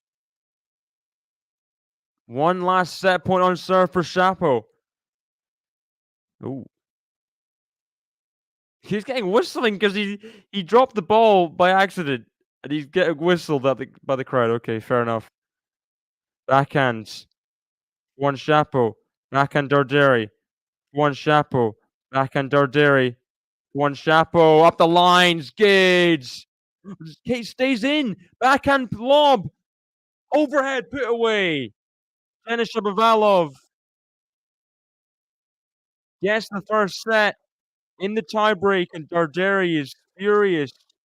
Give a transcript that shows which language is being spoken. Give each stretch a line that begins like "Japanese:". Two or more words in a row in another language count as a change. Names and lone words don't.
English: One last set point on serve for Shapo. Ooh. He's getting whistling because he dropped the ball by accident and he's getting whistled at by the crowd. Okay, fair enough. Backhands. One Shapo. Backhand Darderi. One Shapo. Backhand Darderi. One Shapo. Up the lines. Gage. Kate stays in. Backhand lob. Overhead put away. Denis Shapovalov gets the first set in the tiebreak, and Darderi is furious.